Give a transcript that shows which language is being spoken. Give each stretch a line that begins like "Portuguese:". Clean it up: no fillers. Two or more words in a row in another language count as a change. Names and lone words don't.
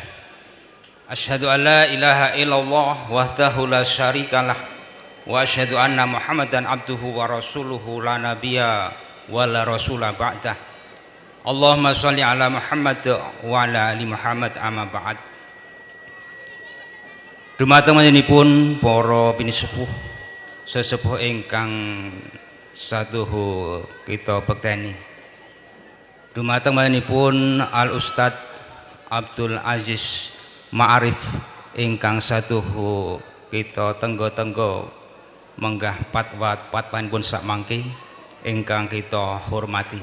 Arabic: أشهد أن لا إله إلا الله وحده لا شريك له وأشهد أن محمدا عبده ورسوله لا نبي ولا رسول بعده. اللهم صل على محمد وعلى آل محمد أما بعد.
Javanese: Dumateng panjenenganipun para pinisepuh sesepuh ingkang saduhu kita bekteni. Dumateng panjenenganipun Al Ustadz Abdul Aziz Ma'arif ingkang saduhu kita tenggo-tenggo menggah patwanipun sak mangke ingkang kita hormati.